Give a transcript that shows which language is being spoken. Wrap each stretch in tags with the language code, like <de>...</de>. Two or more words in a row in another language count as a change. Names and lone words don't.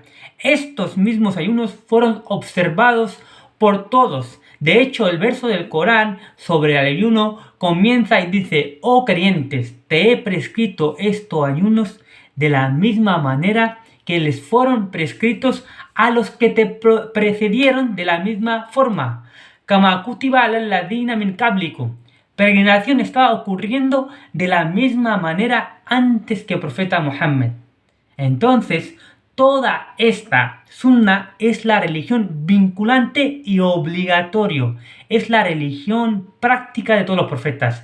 <es>Estos mismos ayunos fueron observados por todos. De hecho, el verso del Corán sobre el ayuno comienza y dice: oh creyentes, te he prescrito estos ayunos de la misma manera que les fueron prescritos a los que te precedieron de la misma forma.</es> <ar>كما كتب على الذين من قبلكم.</ar> <es>Peregrinación estaba ocurriendo de la misma manera antes que el profeta Muhammad. Entonces, toda esta sunna es la religión vinculante y obligatorio. Es la religión práctica de todos los profetas.</es>